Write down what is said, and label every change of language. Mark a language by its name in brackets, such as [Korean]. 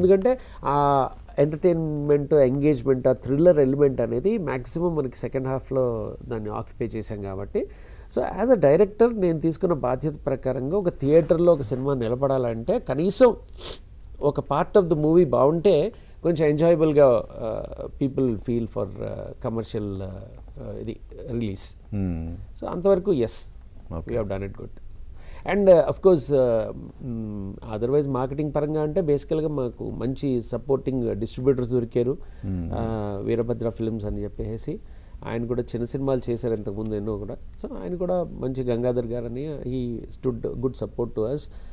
[Telugu] ఎందుకంటే ఆ entertainment, engagement, ఆ థ్రిల్లర్ ఎలిమెంట్ అనేది మ్యాక్సిమం మనకి సెకండ్ హాఫ్లో దాన్ని ఆక్యుపై చేశాం కాబట్టి. సో [English] as a director [Telugu] నేను తీసుకున్న బాధ్యత ప్రకారంగా ఒక థియేటర్లో ఒక సినిమా నిలబడాలంటే కనీసం ఒక [English] part of the movie [Telugu] బాగుంటే కొంచెం ఎంజాయబుల్గా [English] people feel for commercial [Telugu] ఇది రిలీజ్. [English] so [Telugu] అంతవరకు [English] Yes, we have done it good. And of course otherwise [Telugu] marketing పరంగా అంటే బేసికల్గా మాకు మంచి సపోర్టింగ్ డిస్ట్రిబ్యూటర్స్ దొరికారు. వీరభద్ర ఫిల్మ్స్ అని చెప్పేసి ఆయన కూడా చిన్న సినిమాలు చేశారు ఇంతకుముందు ఎన్నో కూడా. సో ఆయన కూడా మంచి గంగాధర్ గారని [English] He stood good support to us.